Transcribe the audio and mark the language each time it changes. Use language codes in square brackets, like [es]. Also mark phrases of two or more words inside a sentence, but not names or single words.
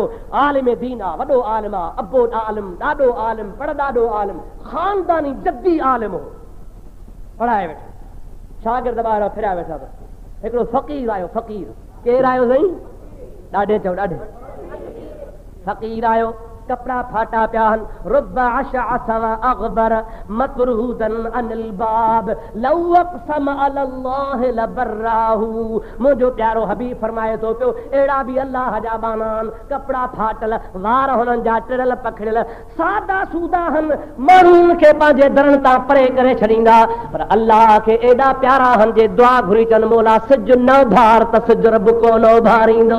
[sd] आलिम दीन आहे, वॾो आलिम आहे, अबो आलिम, ॾाढो आलिम, पर ॾाढो आलिम, ख़ानदानी जद्दी आलिम हो, पढ़ाए वेठो। शागिर्द ॿाहिरां फिरिया वेठा त हिकिड़ो फ़क़ीर आयो। फ़क़ीर केरु आयो साईं? ॾाढे चओ, ॾाढे फ़क़ीर आयो, कपड़ा फाटा पिया आहिनि, [ar] رب أشعث وأغبر مطرودا عن الباب لو أقسم على الله لأبره. [sd] मुंहिंजो प्यारो हबीब फरमाए थो पियो, अहिड़ा बि अल्लाह जा बानान, कपड़ा फाटल, वार हुननि जा टिड़ियल पखड़ियल, सादा सूदा आहिनि, माण्हुनि खे पंहिंजे दरनि तां परे करे छॾींदा, पर अल्लाह खे एॾा प्यारा आहिनि जे दुआ घुरी चवनि, मौला सिज न उभार त सिज रब कोन उभारींदो।